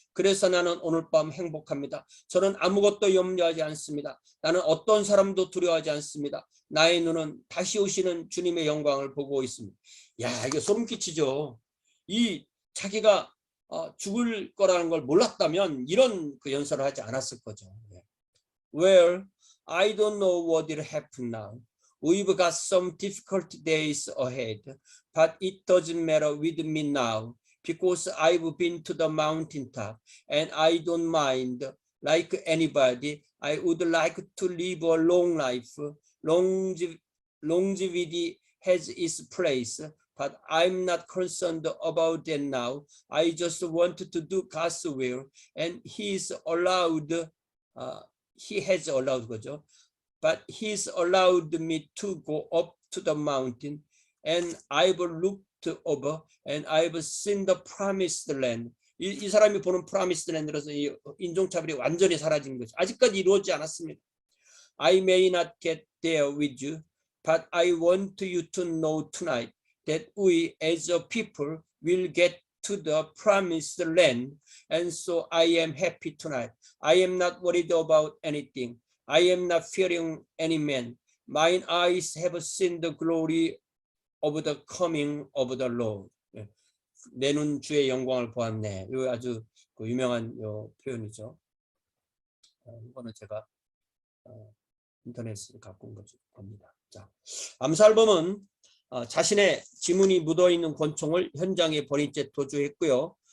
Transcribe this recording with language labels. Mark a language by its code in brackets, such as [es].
[ko] 그래서 나는 오늘 밤 행복합니다. 저는 아무것도 염려하지 않습니다. 나는 어떤 사람도 두려워하지 않습니다. 나의 눈은 다시 오시는 주님의 영광을 보고 있습니다. 야, 이게 소름 끼치죠. 이 자기가 죽을 거라는 걸 몰랐다면 이런 그 연설을 하지 않았을 거죠. [en] Well, I don't know what will happen now. We've got some difficult days ahead, but it doesn't matter with me now because I've been to the mountaintop and I don't mind. Like anybody, I would like to live a long life. Longevity has its place, but I'm not concerned about that now. I just want to do God's will, and He has allowed [ko] 거죠. [en] but he's allowed me to go up to the mountain, and I've looked over, and I've seen the promised land. [ko] 이 사람이 보는 promised land로서 이 인종차별이 완전히 사라진 거죠. 아직까지 이루어지지 않았습니다. [en] I may not get there with you, but I want you to know tonight that we as a people will get to the promised land, and so I am happy tonight. I am not worried about anything. I am not fearing any man. Mine eyes have seen the glory of the coming of the Lord. [ko] 내 눈 주의 영광을 보았네. 이거 아주 유명한 표현이죠. 이거는 제가 인터넷에서 갖고 온 겁니다. 자, 암살범은 자신의 지문이 묻어있는 권총을 현장에 버린 채 도주했고요.